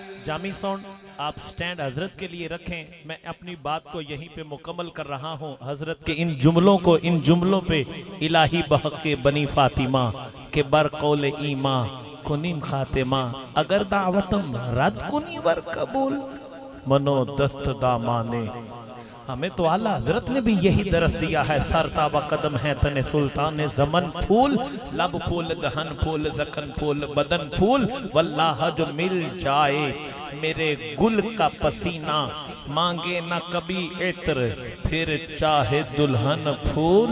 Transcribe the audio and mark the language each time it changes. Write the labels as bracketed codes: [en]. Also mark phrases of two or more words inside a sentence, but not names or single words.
[ur] جامی ساؤنڈ آپ سٹینڈ حضرت کے لیے رکھیں، میں اپنی بات کو یہیں پہ مکمل کر رہا ہوں۔ حضرت کے ان جملوں پہ [fa] الہی بحق بنی فاطمہ کے بر قول ایمان کنیم خاتمہ، اگر دعوتم رد کنی ور قبول منو دست دامانے۔ [ur] ہمیں تو اعلیٰ حضرت نے بھی یہی درس دیا ہے، سر تابہ قدم ہے تن سلطان زمن پھول، لب پھول دہن پھول زکن پھول بدن پھول، واللہ جو مل جائے میرے گل کا پسینہ، مانگے نہ کبھی عطر پھر چاہے دلہن پھول۔